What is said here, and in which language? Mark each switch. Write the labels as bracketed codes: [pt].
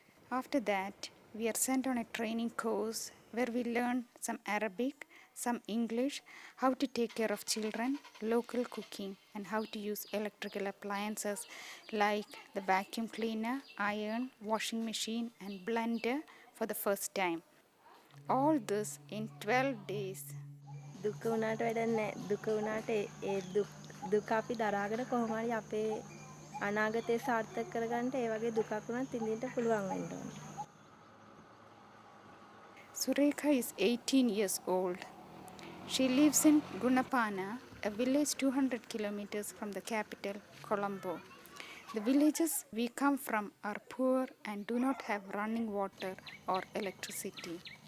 [en] After that, we are sent on a training course where we learn some Arabic, some English, how to take care of children, local cooking, and how to use electrical appliances like the vacuum cleaner, iron, washing machine, and blender for the first time. All this in 12 days. [si] දුක උනාට වැඩක් නැහැ. දුක උනාට ඒ දුක අපි දරාගෙන කොහොම හරි අපේ අනාගතේ සාර්ථක කරගන්න ඒ වගේ දුකක් උනත් ඉඳින්න පුළුවන් වෙන්න ඕනේ. [en] Surekha is 18 years old. She lives in Gunapana, a village 200 kilometers from the capital, Colombo. The villages we come from are poor and do not have running water or electricity.